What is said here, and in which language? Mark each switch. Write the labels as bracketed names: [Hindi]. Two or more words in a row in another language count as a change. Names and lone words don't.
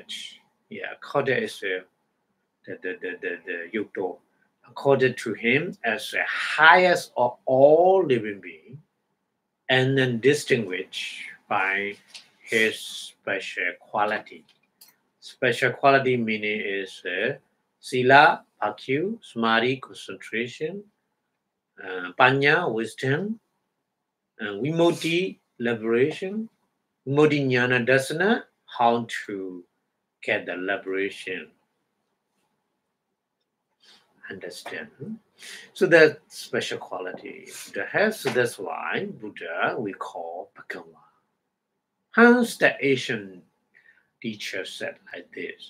[English] Yeah, accorded is the yuto, accorded to him as the highest of all living beings, and then distinguished by his special quality. Special quality meaning is sila, akyu, samadhi, concentration, panya, wisdom, vimoti, liberation, [Pali] vimoti jnana dasana, [English] how to get the liberation. Understand? So that special quality Buddha has. So that's why Buddha we call Bhagawa. Hence the Asian teacher said like this.